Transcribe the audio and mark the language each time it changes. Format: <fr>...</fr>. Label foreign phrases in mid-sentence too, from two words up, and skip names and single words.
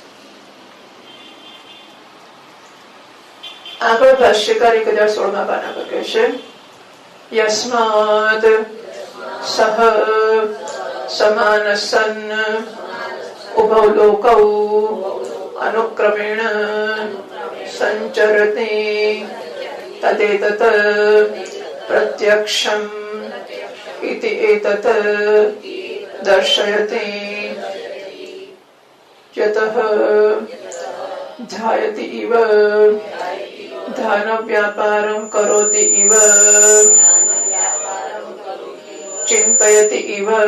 <gu>આગળ ભાષ્યકાર 1016 પાના પર કહે છે યસ્માત</gu> <sa>सह समान सन्न उभौ लोकौ अनुक्रमेण संचरते तदेतत प्रत्यक्षम इति एतत् दर्शयति यतः ध्यायति इव ध्यान व्यापारं करोति इव चिन्तयति इव</sa>